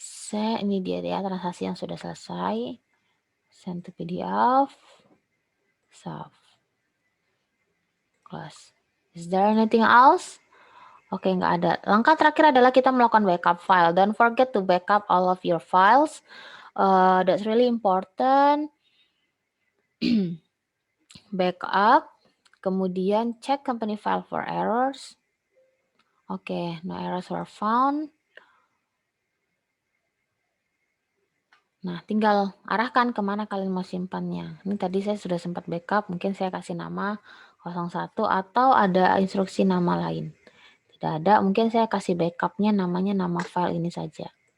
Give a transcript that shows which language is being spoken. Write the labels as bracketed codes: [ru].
[id] Ini dia ya transaksi yang sudah selesai. [en] Send to PDF. Save. Close. Is there anything else? [id] Oke, nggak ada. Langkah terakhir adalah kita melakukan backup file. [en] Don't forget to backup all of your files. That's really important. Backup. Kemudian check company file for errors. Oke, no errors were found. [id] Nah, tinggal arahkan kemana kalian mau simpannya. Ini tadi saya sudah sempat backup, mungkin saya kasih nama 01 atau ada instruksi nama lain. Tidak ada, mungkin saya kasih backupnya namanya nama file ini saja.